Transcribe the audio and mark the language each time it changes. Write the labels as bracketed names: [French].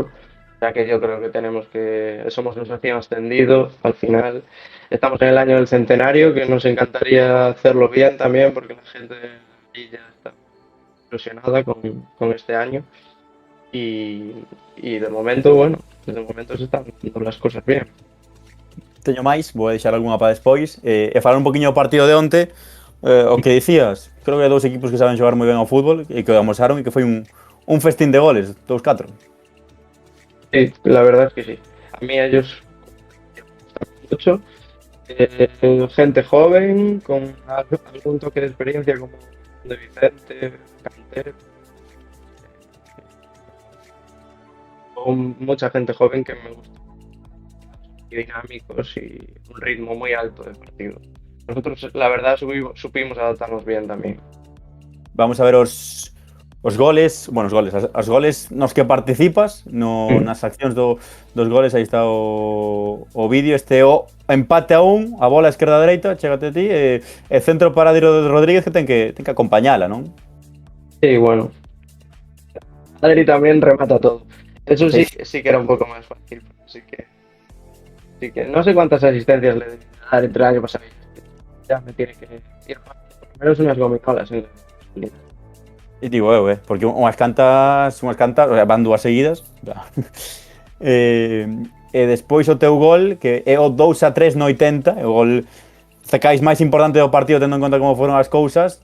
[Spanish] O sea que yo creo que somos un recién ascendido al final. Estamos en el año del centenario, que nos encantaría hacerlo bien también, porque la gente ahí ya está ilusionada con este año. Y de momento, bueno, se están haciendo las cosas bien. [Galician] Teño máis, vou deixar algunha para despois. E falar un poquinho do partido de onte, o que dicías, creo que hai 2 equipos que saben xogar moi ben ao fútbol e que o amosaron e que foi un festín de goles, 2-4. [Spanish] Sí, la verdad es que sí. A mí ellos me gustan mucho. Gente joven, con algún toque de experiencia como de Vicente, Cantero, con mucha gente joven que me gusta, y dinámicos y un ritmo muy alto de partido. Nosotros, la verdad, supimos adaptarnos bien también. [Galician] Vamos a ver os goles, bueno, os goles nos que participas nas accións dos goles, aí está o vídeo, o empate a 1, a bola a esquerda-dereita, chégate a ti, e centro para Adri Rodríguez que ten que acompañala, non? [Spanish] Sí, bueno. Adri también remata todo. Eso sí que era un poco más fácil. Así que no sé cuántas asistencias le debe dar entre el año pasado. Ya me tiene que ir más. Por lo menos unas gominolas en la [Galician] E digo porque unhas cantas, o sea, van 2 seguidas. E despois o teu gol, que é o 2-3 no 80, o gol sacáis máis importante do partido tendo en conta como foron as cousas.